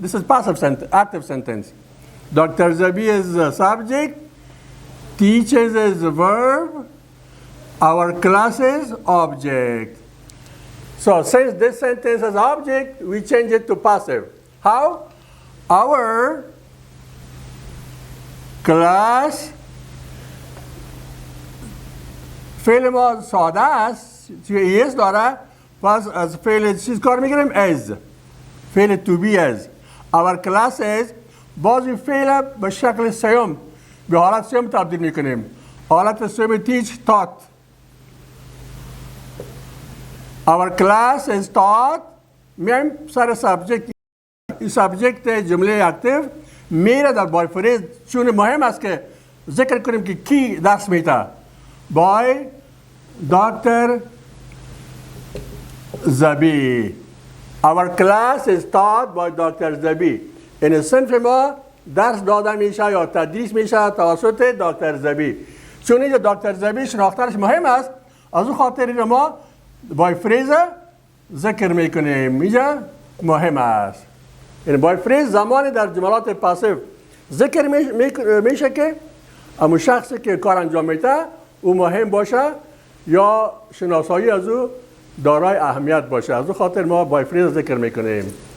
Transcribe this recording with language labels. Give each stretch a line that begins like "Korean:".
English: This is passive sentence, active sentence. Dr. Zabi is subject. Teaches is the verb. Our class is object. So since this sentence has object, we change it to passive. How? Our class
Persian: فعل ما ساده است توی ایس داره پس از فعل چیز کار میگیریم از فعل to be
English: as our class is
Persian: باز این فعل به شکل سیوم به حالت سیوم تبدیل میکنیم حالت سیوم teach taught
English: our class is taught
Persian: میایم سر سابجکت این سابجکت جمله اکتیو میره در بای فریز چون مهم است که ذکر کنیم که کی درس میده
English: by Dr. Zabi. Our class is taught by Dr. Zabi.
Persian: این صنف ما درس داده میشه یا تدریس میشه توسط دکتر زبی. چون اینجا دکتر زبی شناختنش مهم است از اون خاطر ما بای فریز ذکر میکنیم اینجا مهم است. این بای فریز زمانی در جملات پاسیو ذکر میشه که اما شخصی که کار انجام میده او مهم باشه یا شناسایی از او دارای اهمیت باشه از او خاطر ما بای فریز ذکر میکنیم.